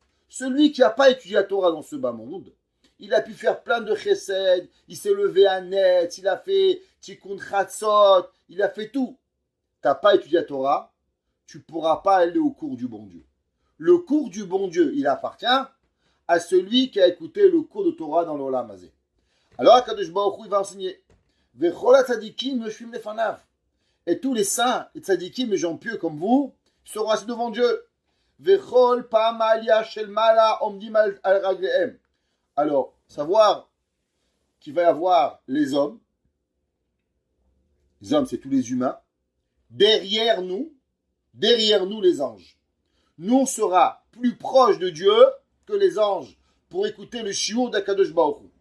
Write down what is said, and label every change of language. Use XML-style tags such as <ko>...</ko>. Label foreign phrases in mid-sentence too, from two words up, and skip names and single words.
<fr>Celui qui n'a pas étudié la Torah dans ce bas monde, il a pu faire plein de chesed, il s'est levé à net, il a fait</fr> <he>tikkun chatzot,</he> <fr>il a fait tout. Tu n'as pas étudié la Torah, tu ne pourras pas aller au cours du bon Dieu. Le cours du bon Dieu, il appartient à celui qui a écouté le cours de Torah dans l'</fr> <he>Olam Hazé.</he> <fr>Alors</fr> <he>Akadosh Baruch Hu,</he> <fr>il va enseigner.</fr> <he>Vechol tzadikim yoshvim lefanav.</he> <fr>Et tous les saints et tzadikim, les gens pieux comme vous, seront assis devant Dieu.</fr> <he>Vechol pa'amalia shel mala omdim al raglehem.</he> <fr>Alors, savoir qu'il va y avoir les hommes, c'est tous les humains, derrière nous les anges. Nous, on sera plus proche de Dieu que les anges pour écouter le shiur d'</fr> <he>Akadosh Baruch Hu.</he>